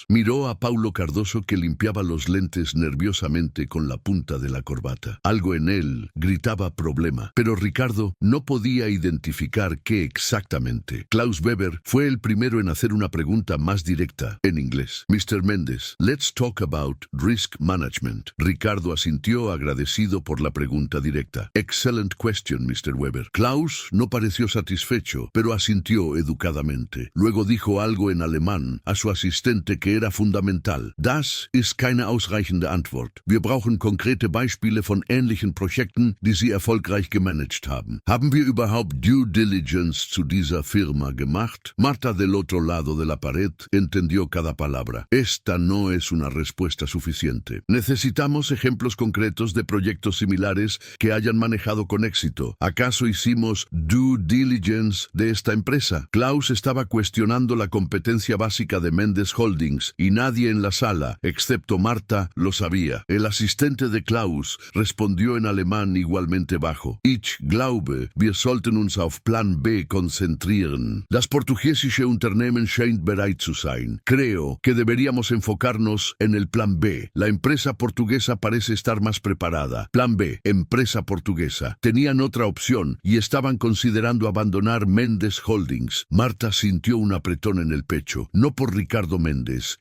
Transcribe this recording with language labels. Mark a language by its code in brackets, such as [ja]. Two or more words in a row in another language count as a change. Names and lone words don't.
[es] Miró a Paulo Cardoso, que limpiaba los lentes nerviosamente con la punta de la corbata. Algo en en él gritaba problema, pero Ricardo no podía identificar qué exactamente. Klaus Weber fue el primero en hacer una pregunta más directa, en inglés. [en] Mr. Mendes, let's talk about risk management. [es] Ricardo asintió agradecido por la pregunta directa. [en] Excellent question, Mr. Weber. [es] Klaus no pareció satisfecho, pero asintió educadamente. Luego dijo algo en alemán a su asistente que era fundamental. [de] Das ist keine ausreichende Antwort. Wir brauchen konkrete Beispiele von ähnlichen Projekten, die Sie erfolgreich gemanagt haben. ¿Haben wir überhaupt [en] due diligence [de] zu dieser firma gemacht? [es] Marta del otro lado de la pared entendió cada palabra. Esta no es una respuesta suficiente. Necesitamos ejemplos concretos de proyectos similares que hayan manejado con éxito. ¿Acaso hicimos [en] due diligence [es] de esta empresa? Klaus estaba cuestionando la competencia básica de Mendes Holdings y nadie en la sala, excepto Marta, lo sabía. El asistente de Klaus respondió en alemán igualmente bajo. [de] Ich glaube, wir sollten uns auf Plan B konzentrieren. Das portugiesische Unternehmen scheint bereit zu sein. [es] Creo que deberíamos enfocarnos en el Plan B. La empresa portuguesa parece estar más preparada. Plan B, empresa portuguesa. Tenían otra opción y estaban considerando abandonar Mendes Holdings. Marta sintió un apretón en el pecho, no por Ricardo Mendes.